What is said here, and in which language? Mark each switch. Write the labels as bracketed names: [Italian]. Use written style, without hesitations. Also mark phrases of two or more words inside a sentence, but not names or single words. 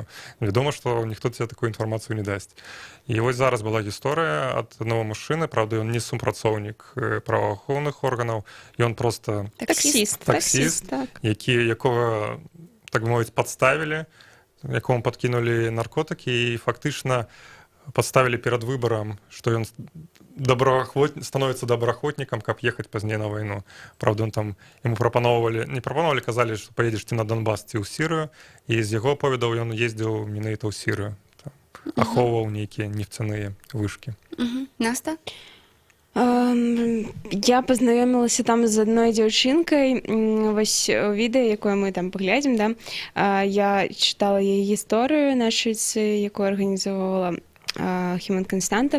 [Belarusian] Вядома, што ніхто тебе такую інфармацыю не дасць. І вось зараз была гісторыя ад аднаго мужчыны, правда, ён не супрацоўнік праваахоўных органаў, ён проста таксіст, якога, так бы мовіць, падставілі, якому падкінулі наркотыкі, і фактычна [Russian] подставили перед выбором, что он становится [Belarusian] добраахвотником, каб ехать пазней на войну. [Russian] Правда, он там, ему не пропановали, [Belarusian] казали, [Russian] что поедешь ты на [Belarusian] Донбасс ці ў Сірыю, і з яго аповедаў ён ездзіў менавіта ў Сірыю. Ахоўваў нейкія нефцяныя вышкі. Наста? Я пазнаёмілася там з адной дзяўчынкай. Вось відэа, якое мы там паглядзім, да? Я чытала яе гісторыю нашыцы, якую арганізоўвала Хіман Канстанта.